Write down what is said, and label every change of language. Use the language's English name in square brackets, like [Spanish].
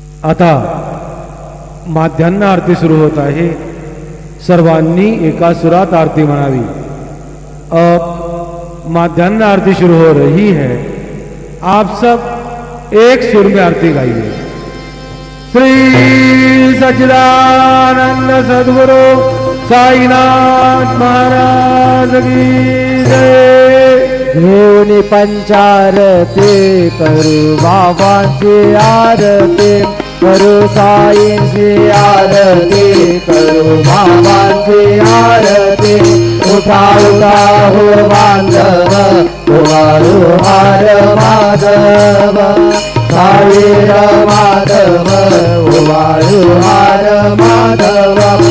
[Marathi] आता माध्यान्ह आरती सुरू होत आहे। सर्वांनी एका सुरात आरती म्हणावी। [Hindi] अब माध्यान्ह आरती शुरू हो रही है। आप सब एक सुर में आरती गाइए। श्री सच्चिदानंद सद्गुरु साईनाथ महाराज की जय। [Marathi] घेऊन पंचारती करू बाबांची आरती करू साईंची आरती करू बाबांची आरती। उठा उठा हो बांधव उवाळू हार माधव साईर माधव उवाळू हार माधव।